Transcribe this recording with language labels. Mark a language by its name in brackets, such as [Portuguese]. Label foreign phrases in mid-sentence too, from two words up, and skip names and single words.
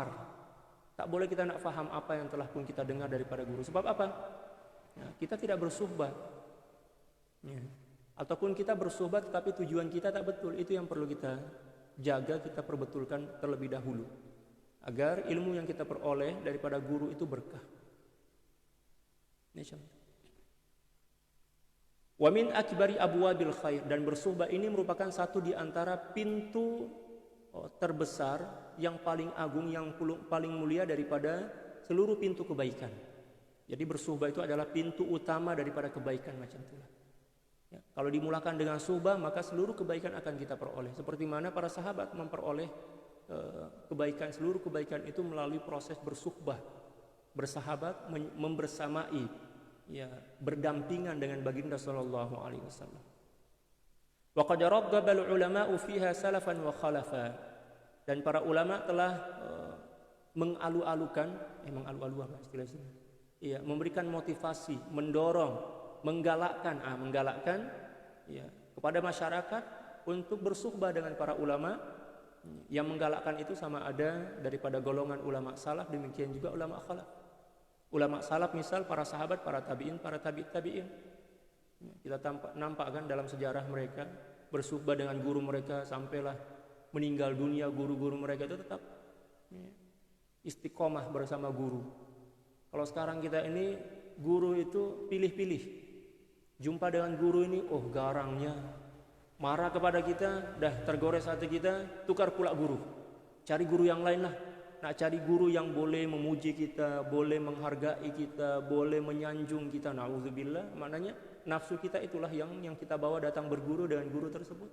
[Malay] Tak boleh kita nak faham apa yang telah pun kita dengar daripada guru. Sebab apa? Ya, kita tidak bersuhbah. Ya. Ataupun kita bersuhbah tetapi tujuan kita tak betul. Itu yang perlu kita jaga, kita perbetulkan terlebih dahulu. Agar ilmu yang kita peroleh daripada guru itu berkah. [Arabic] ومن أكبر أبواب الخير, [Malay] dan bersuhbah ini merupakan satu di antara pintu terbesar yang paling agung, yang paling mulia daripada seluruh pintu kebaikan. Jadi bersuhbah itu adalah pintu utama daripada kebaikan macam itulah. Ya, kalau dimulakan dengan suhbah maka seluruh kebaikan akan kita peroleh. Seperti mana para sahabat memperoleh kebaikan, seluruh kebaikan itu melalui proses bersuhbah, bersahabat, membersamai, ya, berdampingan dengan baginda [Arabic] صلى الله عليه وسلم. وقد رغب العلماء فيها سلفا وخلفا, [Malay] dan para ulama telah mengalu-alukan, mengalu-alu apa istilahnya? Iya, memberikan motivasi, mendorong, menggalakkan ya, kepada masyarakat untuk bersuhbah dengan para ulama. Yang menggalakkan itu sama ada daripada golongan ulama salaf, demikian juga ulama khalaf. Ulama salaf misal para sahabat, para tabi'in, para tabi'in. Kita nampak kan dalam sejarah mereka bersuhbah dengan guru mereka sampailah meninggal dunia. Guru-guru mereka itu tetap istiqomah bersama guru. Kalau sekarang kita ini guru itu pilih-pilih. Jumpa dengan guru ini, garangnya, marah kepada kita, dah tergores hati kita, tukar pula guru. Cari guru yang lain lah. Nak cari guru yang boleh memuji kita, boleh menghargai kita, boleh menyanjung kita. Na'udzubillah, maknanya nafsu kita itulah yang kita bawa datang berguru dengan guru tersebut.